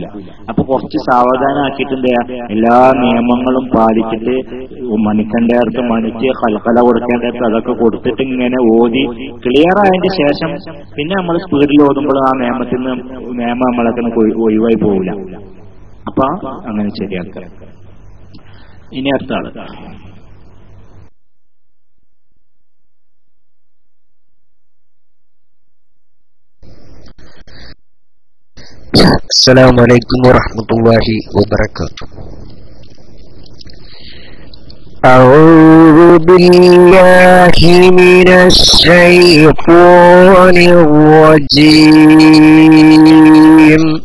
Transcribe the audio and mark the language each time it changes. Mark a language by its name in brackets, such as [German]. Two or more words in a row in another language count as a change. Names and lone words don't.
[Malayalam] അപ്പൊ കുറച്ച് സാവധാനമാക്കിയിട്ട് എന്താ, എല്ലാ നിയമങ്ങളും പാലിച്ചിട്ട് മണിക്കണ്ടേർത്ത് മണിച്ച് കൽക്കല കൊടുക്കേണ്ടത് അതൊക്കെ കൊടുത്തിട്ട് ഇങ്ങനെ ഓതി ക്ലിയർ ആയതിന്റെ ശേഷം പിന്നെ നമ്മൾ സ്പീഡിൽ ഓതുമ്പോൾ ആ നിയമം നമ്മളൊക്കെ ഒഴിവായി പോകില്ല. അപ്പൊ അങ്ങനെ ശരിയാക്കുക. ഇനി അടുത്ത ആള്. [Arabic] السلام عليكم ورحمة الله وبركاته. أعوذ بالله من الشيطان الرجيم.